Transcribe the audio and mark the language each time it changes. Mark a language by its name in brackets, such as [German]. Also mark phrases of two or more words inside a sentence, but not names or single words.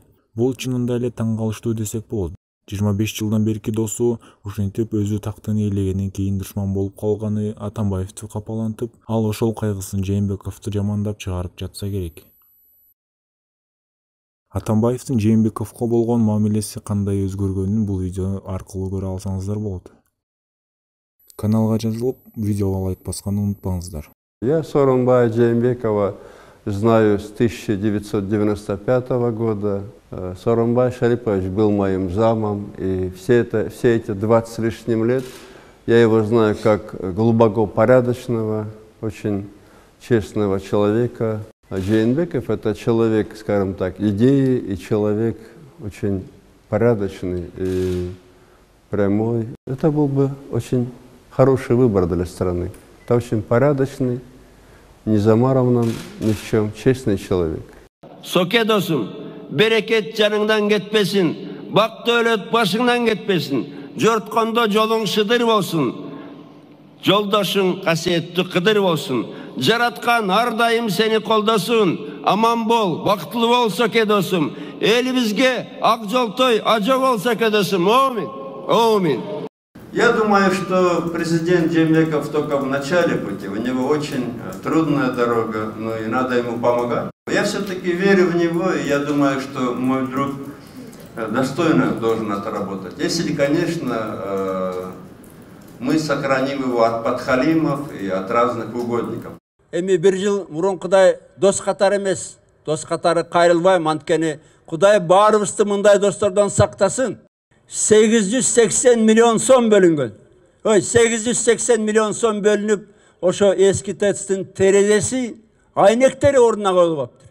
[Kyrgyz] Бул чынында эле таң калыштуу десек болот. 25 жылдан берки досу ушинтип өзү тактын ээлегенден кийин душман болуп калганы Атамбаевди капалантып, ал ошол кайгысын Жээнбековду жамандап чыгарып жатса керек. Атамбаевдин Жээнбековго болгон мамилеси кандай өзгөргөнүн бул видео аркылуу көрө алсаңыздар болот. Каналга жазылып, видеого лайк басканды унутпаңыздар. [Russian] Я Сооронбая Жээнбекова знаю с 1995 года. Сооронбай Шарипович был моим замом, и все эти 20 с лишним лет я его знаю как глубоко порядочного, очень честного человека. А Жээнбеков — это человек, скажем так, идеи, и человек очень порядочный и прямой. Это был бы очень хороший выбор для страны. Это очень порядочный, не замарованный ни в чем, честный человек. [Kyrgyz] Соке досум, берекет жаныңдан кетпесин, бак дөөлөт башыңдан кетпесин, жорткондо жолуң шыдыр болсун, жолдошуң касиеттүү кыдыр болсун, жараткан ар дайым сени колдосун, аман бол, бактылуу бол Соке досум, элибизге ак жолтой ажо бол Соке досум, амин. [Russian] Я думаю, что президент Жээнбеков только в начале пути, у него очень трудная дорога, но и надо ему помогать. Я все-таки верю в него, и я думаю, что мой друг достойно должен отработать. Если, конечно, мы сохраним его от подхалимов и от разных угодников. [Kyrgyz] Эми бир жыл мурун Кудай дос катары эмес, дос катары кайрылбайм, анткени Кудай баарыбызды мындай достордон сактасын. 880 миллион сом бөлүнгөн. 880 миллион сом бөлүнүп, ошо эски ТЭЦтин терезеси, айнектери ордуна коюлуп атыптыр.